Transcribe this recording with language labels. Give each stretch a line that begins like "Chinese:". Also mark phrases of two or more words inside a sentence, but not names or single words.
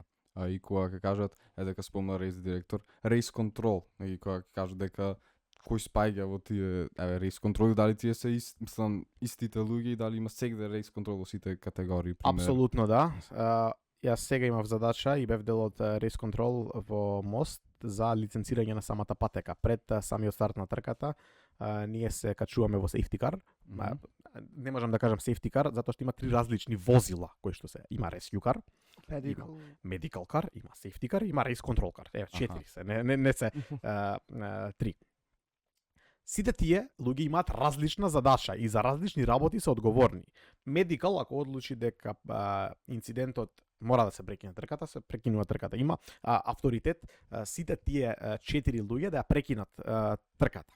Macedonian: А и кога ќе кажат, дека спомна
English: race director, race control,
Macedonian: и кога ќе кажат дека кој спаѓа во тие рейс контроли, дали тие се мислам истите луѓе и дали има сегде
English: race control
Macedonian: во сите категории, пример. Апсолутно да. Јас сега имав задача и бев дел од
English: race control
Macedonian: во Мост за лиценцирање на самата патека. Пред самиот старт на трката, ние се качуваме во
English: safety car.
Macedonian: Не можам да кажам
English: safety car,
Macedonian: затоа што има три различни возила кои што се. Има
English: rescue car, medical car,
Macedonian: има
English: safety car,
Macedonian: има
English: race control car.
Macedonian: Еве, четири се, не се три. Сите тие луѓе имаат различна задача и за различни работи се одговорни. Medical, ако одлучи дека инцидентот мора да се прекине трката, се прекинува трката. Има авторитет сите тие четири луѓе да ја прекинат трката.